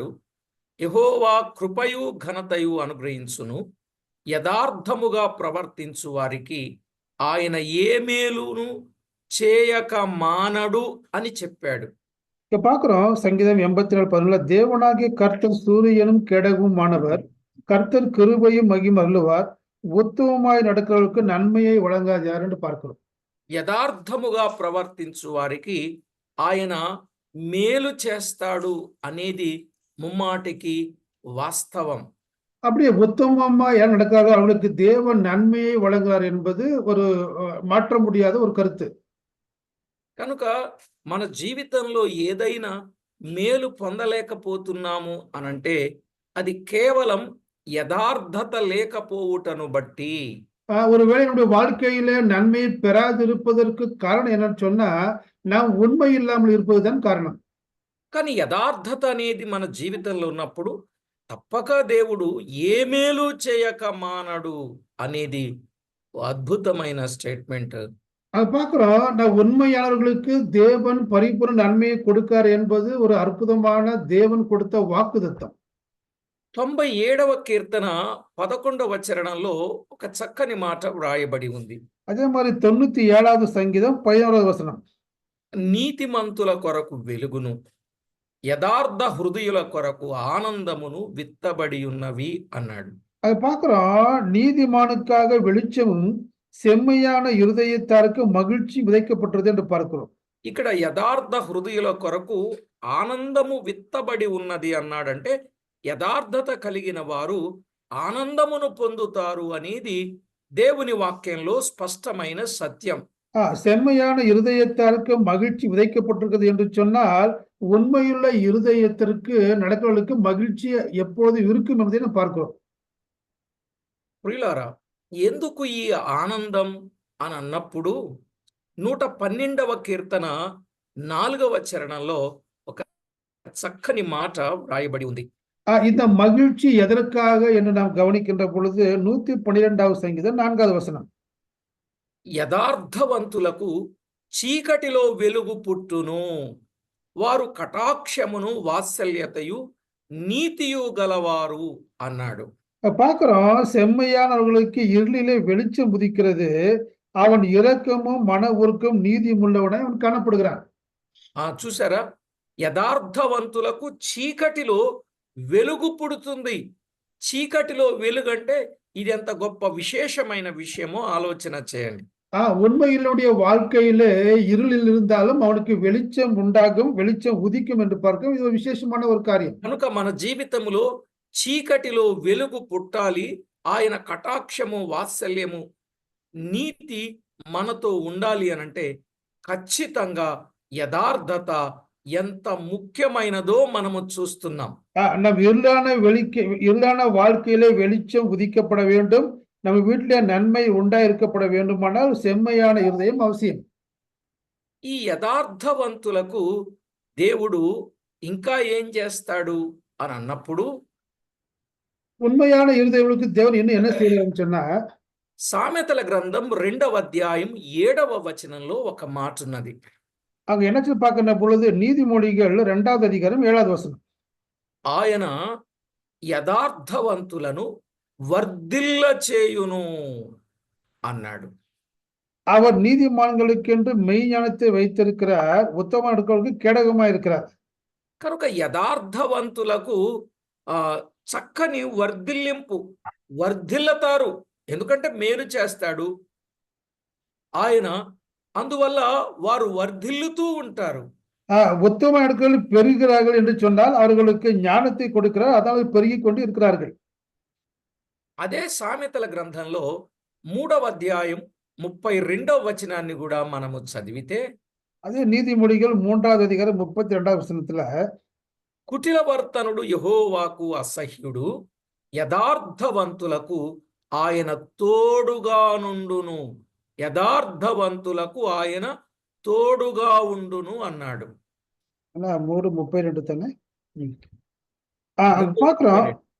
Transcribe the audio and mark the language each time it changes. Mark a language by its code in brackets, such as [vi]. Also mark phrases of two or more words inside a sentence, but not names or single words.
[te] యెహోవా కృపయు ఘనతయు అనుగ్రహించును. యథార్థముగా ప్రవర్తించు వారికి ఆయన ఏ మేలును చేయక మానడు అని చెప్పాడు. [ta] இங்க பார்க்கிறோம், சங்கீதம் 84:11 தேவனாகிய கர்த்தர் சூரியனும் கேடகமுமானவர், கர்த்தர் கிருபையும் மகிமையும் அருளுவார், உத்தமமாய் நடக்கிறவர்களுக்கு நன்மையை வழங்காது யார் என்று பார்க்கிறோம். [te] యథార్థముగా ప్రవర్తించు వారికి ఆయన మేలు చేస్తాడు అనేది ముమ్మాటికి వాస్తవం. [ta] அப்படியே உத்தமமா யார் நடக்கிறாரோ அவர்களுக்கு தேவன் நன்மையை வழங்குகிறார் என்பது ஒரு மாற்ற முடியாத ஒரு கருத்து. [te] కనుక మన జీవితంలో ఏదైనా మేలు పొందలేకపోతున్నాము అనంటే అది కేవలం యథార్థత లేకపోవుటను బట్టి. [ta] ஒருவேளை நம்முடைய வாழ்க்கையில நன்மையை பெறாதிருப்பதற்கு காரணம் என்னன்னு சொன்னா நாம் உண்மை இல்லாமல் இருப்பதுதான் காரணம். [te] కానీ యథార్థత అనేది మన జీవితంలో ఉన్నప్పుడు తప్పక దేవుడు ఏ మేలు చేయక మానడు అనేది అద్భుతమైన స్టేట్మెంట్. [ta] அது பார்க்கிறோம். நான் உண்மையாளர்களுக்கு தேவன் பரிபூர்ண நன்மையை கொடுக்கார் என்பது ஒரு அற்புதமான தேவன் கொடுத்த வாக்குத்தத்தம். [te] 97వ కీర్తన 11వ చరణంలో ఒక చక్కని మాట వ్రాయబడి ఉంది. [ta] அதே மாதிரி 97வது சங்கீதம் 11வது வசனம். [te] నీతిమంతుల కొరకు వెలుగును, యథార్థ హృదయుల కొరకు ఆనందమును విత్తబడి ఉన్నవి అన్నాడు. [ta] அது பார்க்கிறோம். நீதிமானுக்காக வெளிச்சமும் செம்மையான இருதயத்தாருக்கு மகிழ்ச்சி விதைக்கப்பட்டது என்று பார்க்கிறோம். [te] ఇక్కడ యథార్థ హృదయుల కొరకు ఆనందము విత్తబడి ఉన్నది అన్నాడంటే యథార్థత కలిగిన వారు ఆనందమును పొందుతారు అనేది దేవుని వాక్యంలో స్పష్టమైన సత్యం. [ta] செம்மையான இருதயத்தாருக்கு மகிழ்ச்சி விதைக்கப்பட்டிருக்கிறது என்று சொன்னால் உண்மையுள்ள இருதயத்திற்கு நடக்கிறவர்களுக்கு மகிழ்ச்சி எப்பொழுது இருக்கும் என்பதை நாம் பார்க்கிறோம். [te] ప్రియులారా, ఎందుకు ఈ ఆనందం అని అన్నప్పుడు 112వ కీర్తన 4వ చరణంలో ఒక చక్కని మాట వ్రాయబడి ఉంది. [ta] இந்த மகிழ்ச்சி எதற்காக என்று நாம் கவனிக்கின்ற பொழுது 112వ சங்கீதம் 4வது வசனம். [te] యథార్థవంతులకు చీకటిలో వెలుగు పుట్టును, వారు కటాక్షమును వాత్సల్యతయు నీతియు గలవారు అన్నాడు. [ta] பார்க்கிறோம். செம்மையானவர்களுக்கு இருளிலே வெளிச்சம் உதிக்கிறது, அவன் இரக்கமும் மன உருக்கம் நீதியும் உள்ளவனாய் அவன் காணப்படுகிறான். [te] చూసారా, యథార్థవంతులకు చీకటిలో వెలుగు పుడుతుంది. చీకటిలో వెలుగంటే ఇది ఎంత గొప్ప విశేషమైన విషయమో ఆలోచన చేయండి. [ta] உண்மையினுடைய வாழ்க்கையிலே இருளில் இருந்தாலும் அவனுக்கு வெளிச்சம் உண்டாகும், வெளிச்சம் உதிக்கும் என்று பார்க்க இது விசேஷமான ஒரு காரியம். [te] కనుక మన జీవితంలో చీకటిలో వెలుగు పుట్టాలి, ఆయన కటాక్షము వాత్సల్యము నీతి మనతో ఉండాలి అనంటే ఖచ్చితంగా యథార్థత ఎంత ముఖ్యమైనదో మనము చూస్తున్నాం. [ta] நம் இருளான வாழ்க்கையிலே வெளிச்சம் உதிக்கப்பட வேண்டும், நம்ம வீட்டிலே நன்மை உண்டாயிருக்கப்பட வேண்டுமானால் செம்மையான இருதயம் அவசியம். [te] ఈ యథార్థవంతులకు దేవుడు ఇంకా ఏం చేస్తాడు అని అన్నప్పుడు [ta] உண்மையான இருதயங்களுக்கு தேவன் இன்னும் என்ன செய்யறாருன்னு சொன்னா [te] సామెతల గ్రంథం 2వ అధ్యాయం 7వ వచనంలో ఒక మాట ఉన్నది. [ta] அங்க என்ன பார்க்கின்ற பொழுது நீதிமொழிகள் 2வது அதிகாரம் 7வது வசனம். [te] ఆయన యథార్థవంతులను వర్ధిల్ల చేయును అన్నాడు. [ta] அவர் நீதிமான்களுக்கென்று மெய்ஞானத்தை வைத்திருக்கிறார், உத்தம இருக்கிறவர்களுக்கு கேடகமாய் இருக்கிறார். [te] కనుక యథార్థవంతులకు చక్కని వర్ధిల్లింపు, వర్ధిల్లతారు. ఎందుకంటే మేలు చేస్తాడు ఆయన, అందువల్ల వారు వర్ధిల్లుతూ ఉంటారు. [ta] உத்தம இருக்கிறவர்கள் பெருகிறார்கள் என்று சொன்னால் அவர்களுக்கு ஞானத்தை கொடுக்கிறார், அதாவது பெருகிக் கொண்டு இருக்கிறார்கள். [te] అదే సామెతల గ్రంథంలో 3వ అధ్యాయం 32వ వచనాన్ని కూడా మనము చదివితే, [ta] அதே நீதிமொழிகள் 3வது அதிகாரம் 32வது வசனத்துல [te] కుటిలవర్తనుడు యెహోవాకు అసహ్యుడు, యథార్థవంతులకు ఆయన తోడుగా నుండును, యథార్థవంతులకు ఆయన తోడుగా ఉండును అన్నాడు. [ta] 3:32 தானே. பார்க்கிறோம்.